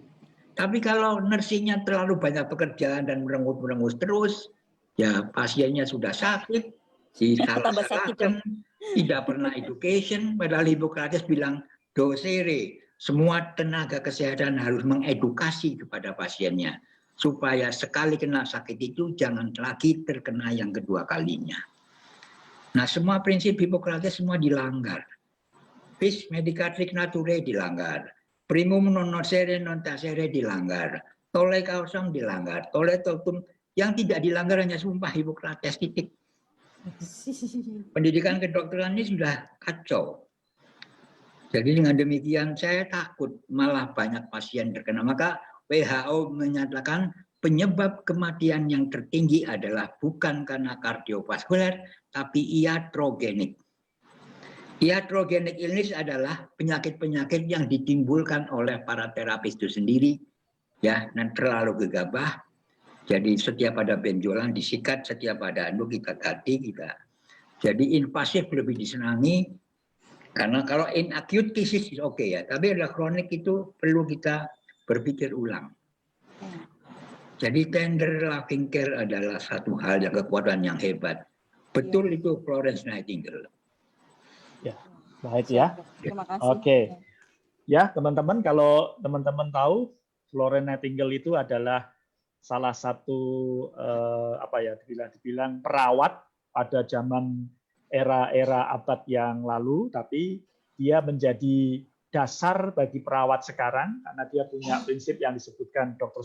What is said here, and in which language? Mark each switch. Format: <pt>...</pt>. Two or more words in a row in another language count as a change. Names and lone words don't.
<id>Tapi kalau nursingnya terlalu banyak pekerjaan dan merengut-merengut terus, ya pasiennya sudah sakit, disalah-salahkan, tidak pernah education. Padahal Hippocrates bilang, docere, semua tenaga kesehatan harus mengedukasi kepada pasiennya. Supaya sekali kena sakit itu jangan lagi terkena yang kedua kalinya. Nah semua prinsip Hippocrates semua dilanggar.</id> <la>Vis medicatrix naturae dilanggar. Primum non nocere non tacere dilanggar. Tolle causam dilanggar. Tolle totum,</la> <id>yang tidak dilanggar hanya sumpah Hippocrates, titik. Pendidikan kedokteran ini sudah kacau. Jadi dengan demikian saya takut malah banyak pasien terkena. Maka WHO menyatakan penyebab kematian yang tertinggi adalah bukan karena kardiovaskuler, tapi iatrogenik. Iatrogenik illness adalah penyakit-penyakit yang ditimbulkan oleh para terapis itu sendiri, ya, dan terlalu gegabah. Jadi setiap ada benjolan disikat, setiap ada anu kita ganti kita. Jadi invasif lebih disenangi, karena kalau</id> <en>in acute cases</en> <id>oke ya, tapi ada kronik itu perlu kita berpikir ulang. Jadi</id> <en>tender loving care</en> <id>adalah satu hal yang kekuatan yang hebat. Betul itu Florence Nightingale. Ya, baik ya. Terima kasih. Oke. Ya, teman-teman, kalau teman-teman tahu Florence Nightingale itu adalah salah satu dibilang perawat pada zaman era abad yang lalu, tapi dia menjadi dasar bagi perawat sekarang karena dia punya prinsip yang disebutkan Dr.</id>